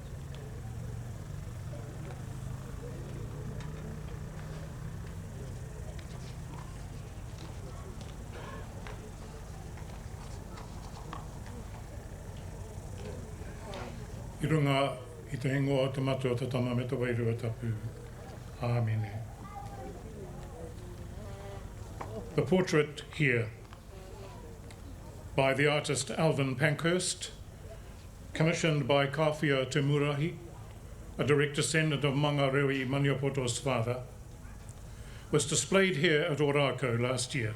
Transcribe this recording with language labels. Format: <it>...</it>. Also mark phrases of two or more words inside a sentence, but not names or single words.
<mi>I runga i te ingoa te matua te tama me te wairua tapu. Āmene.</mi> <en>The portrait here by the artist Alvin Pankhurst, commissioned by Kawhia Te Murahi, a direct descendant of Manga Rewi Maniapoto's father, was displayed here at O-Rākau last year.</en>